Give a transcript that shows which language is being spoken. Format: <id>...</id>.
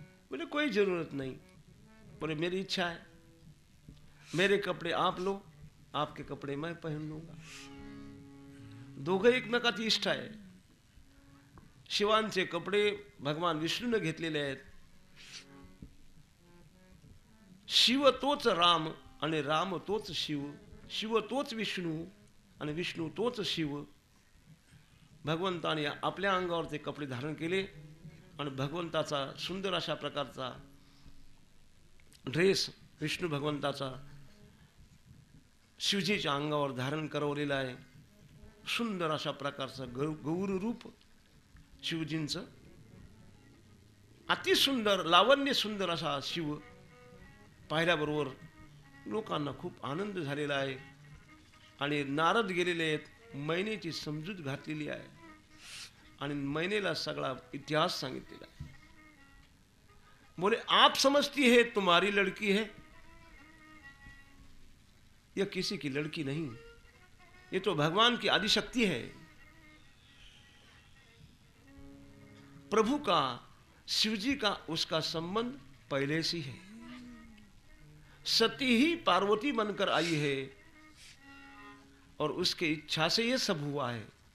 <hi>बोले कोई जरूरत नहीं, बोले मेरी इच्छा है, मेरे कपड़े आप लो, आपके कपड़े मैं पहन लूंगा।</hi> <mr>दोघे एकमेकाची इष्ट आहे। शिवांचे कपडे भगवान विष्णूने घेतलेले आहेत। शिव तोच राम आणि राम तोच शिव, शिव तोच विष्णू आणि विष्णू तोच शिव। भगवंताने आपल्या अंगावर ते कपडे धारण केले आणि भगवंताचा सुंदर अशा प्रकारचा ड्रेस विष्णू भगवंताचा शिवजीच्या अंगावर धारण करवलेला आहे। सुंदर अशा प्रकारचं गौर रूप शिवजींचं, अति सुंदर लावण्य सुंदर असा शिव पाहिल्याबरोबर लोकांना खूप आनंद झालेला आहे। आणि नारद गेलेले आहेत, मैनेची समजूत घातलेली आहे आणि मैनेला सगळा इतिहास सांगितलेला आहे।</mr> <hi>बोले आप समझती है तुम्हारी लड़की है, यह किसी की लड़की नहीं, ये तो भगवान की आदिशक्ति है। प्रभु का शिवजी का उसका संबंध पहले से है, सती ही पार्वती बनकर आई है और उसकी इच्छा से ये सब हुआ है।</hi>